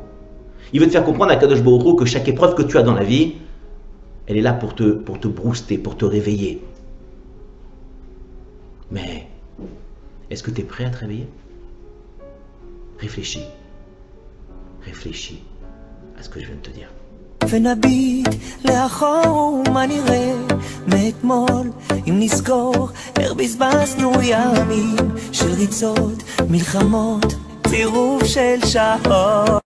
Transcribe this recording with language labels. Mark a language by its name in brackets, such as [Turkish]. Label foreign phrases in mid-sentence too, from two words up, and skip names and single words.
[French] Il veut te faire comprendre à [Hebrew] קדוש ברוך הוא [French] que chaque épreuve que tu as dans la vie, elle est là pour te booster, pour te réveiller. Mais est-ce que tu es prêt à te réveiller? Réfléchis. Réfléchis à ce que je viens de te dire. [Hebrew] ונביט לאחור מה נראה מאתמול אם נזכור איך בזבזנו ימים של ריצות, מלחמות, צירוף של שעות